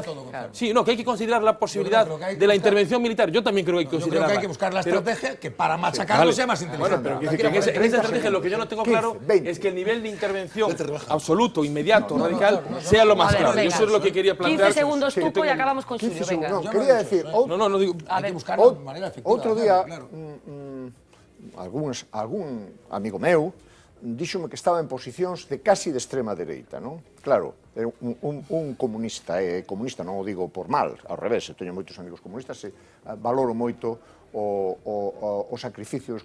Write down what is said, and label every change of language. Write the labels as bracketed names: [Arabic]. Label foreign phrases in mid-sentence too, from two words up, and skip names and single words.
[Spanish] Sí, no, que hay que considerar la posibilidad de la intervención militar. Yo también creo que hay que considerarla. Yo creo que hay que buscar la estrategia que para machacarlo sea más inteligente. Bueno, pero en esa estrategia lo que yo no tengo claro es que el nivel de intervención absoluto, inmediato, radical, sea lo más claro. Eso es lo que quería plantear. 15 segundos Tupo y acabamos con Julio. Venga. No, quería decir... No digo... Hay que buscarlo de manera efectiva. [Galician] Outro día, algún amigo meu díxome que estaba en posicións de casi de extrema dereita, non? Claro, un comunista, comunista non o digo por mal, ao revés, teño moitos amigos comunistas e valoro moito o sacrificio dos